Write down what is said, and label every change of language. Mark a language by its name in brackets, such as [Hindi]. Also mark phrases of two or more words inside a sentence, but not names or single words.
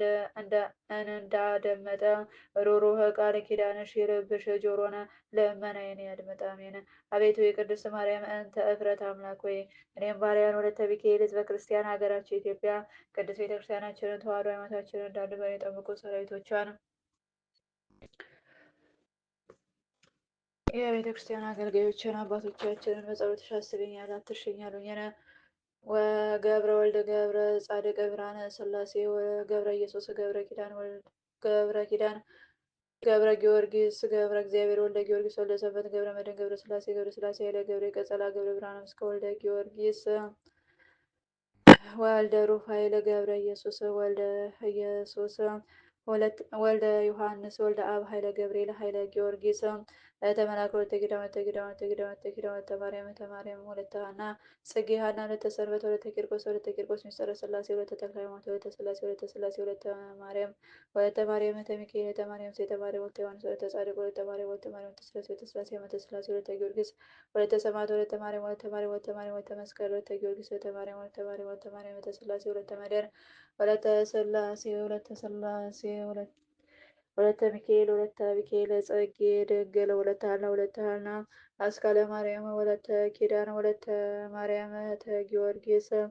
[Amharic] እንዳደመጠ ሩሩህ ቃል ኪዳንሽ የልብሽ ጆሮን ልመናዬን ያድምጥ። አሜን። አቤቱ የቅድስት ማርያም እንተ እፍረት አምላክ ሆይ እኔም ባሪያን ወለተ ሚካኤል ሕዝበ ክርስቲያን ሀገራችን ኢትዮጵያ ቅድስት ቤተክርስቲያናችንን ተዋሕዶ ሃይማኖታችንን እንዳንበን የጠበቁ ሰራዊቶቿን የቤተ ክርስቲያን አገልጋዮችን አባቶቻችንን በጸሎትሽ አስቢኝ አትርሽኝ አሉኝነ። ወገብረ ወልደ ገብረ ጻድቅ ብርሃነ ሥላሴ ወገብረ ኢየሱስ ገብረ ኪዳን ገብረ ኪዳን ገብረ ጊዮርጊስ ገብረ እግዚአብሔር ወልደ ጊዮርጊስ ወልደ ሰንበት ገብረ መድኅን ገብረ ሥላሴ ኃይለ ገብረ ቀጸላ ገብረ ብርሃነ ምስከ ወልደ ጊዮርጊስ ወልደ ሩፋኤል ገብረ ኢየሱስ ወልደ ኢየሱስ ወልደ ዮሐንስ ወልደ አብ ኃይለ ገብርኤል ኃይለ ጊዮርጊስ ተመላከ ወለተ ኪዳን ወለተ ማርያም ወለተ ሐና ጽጌ ሐና ወለተ ሰንበት ወለተ ቂርቆስ ሚስጥረ ሥላሴ ወለተ ተክለ ሃይማኖት ወለተ ሥላሴ ወለተ ማርያም ወለተ ሚካኤል ወለተ ማርያም ሴተ ማርያም ወለተ ዮሐንስ ወለተ ጻድቅ ወለተ ማርያም ወለተ ሥላሴ ወለተ ሥላሴ ወለተ ጊዮርጊስ ወለተ ሰማዕት ወለተ ማርያም ወለተ መስቀል ወለተ ጊዮርጊስ ወለተ ማርያም ወለተ ሥላሴ ወለተ መድኅን ወለተ ሥላሴ ወለተ ሚካኤል ጽጌ ድንግል ወለተ ሐና አስካለ ማርያም ወለተ ኪዳን ወለተ ማርያም እህተ ጊዮርጊስ